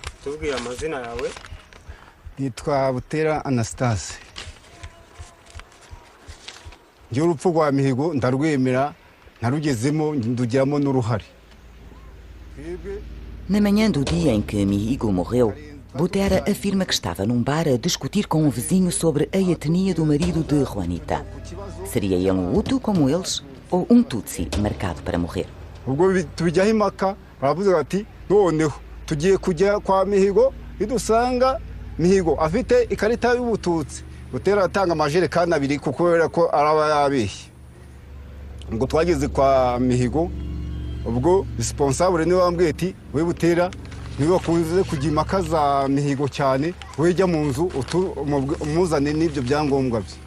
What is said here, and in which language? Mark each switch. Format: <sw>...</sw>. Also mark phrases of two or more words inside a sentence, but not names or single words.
<rw>watubwira amazina yawe? Nitwa Butera Anastase. Njye urupfu rwa Mihigo ndarwemera, narugezemo ndugiramo n'uruhare.</rw> <pt>Na manhã do dia em que Mihigo morreu, Butera afirma que estava num bar a discutir com um vizinho sobre a etnia do marido de Juanita. Seria ele um Hutu como eles ou um Tutsi marcado para morrer?</pt> <rw>Ubwo tubijyaho impaka, baravuze bati noneho tugiye kujya kwa Mihigo, idusanga Mihigo afite ikarita y'Ubututsi. Butera atanga amajerekani 2 kuko ko araba yabeshye. Ngo twageze kwa Mihigo, ubwo responsable niwe wambwiye ati we Butera niwe wakunze kujya impaka za Mihigo cyane, we jya mu nzu umuzane n'ibyo byangombwa bye.</rw>